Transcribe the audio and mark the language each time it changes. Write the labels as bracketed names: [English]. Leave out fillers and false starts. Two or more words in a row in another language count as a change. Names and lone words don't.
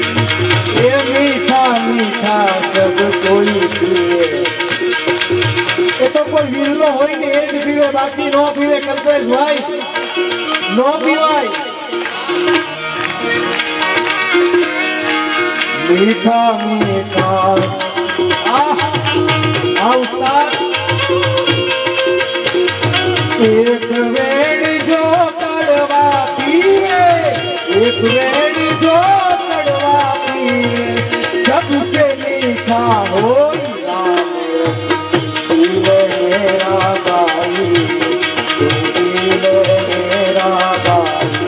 [Hindi] ये मीठा मीठा सब कोई पिए. [Gujarati] એ તો કોઈ વિરલો હોય ને એ જ પીવે, બાકી નો પીવે. કલ્પેશભાઈ, નો પીવાય. મીઠા મીઠા આ ઉસ્તાદ. [Hindi] एक वेण जो कड़वा पीवे, एक वेण जो कड़वा पीवे, सबसे मीठा हो राम रस, पीले मेरा भाई, पीले मेरा भाई.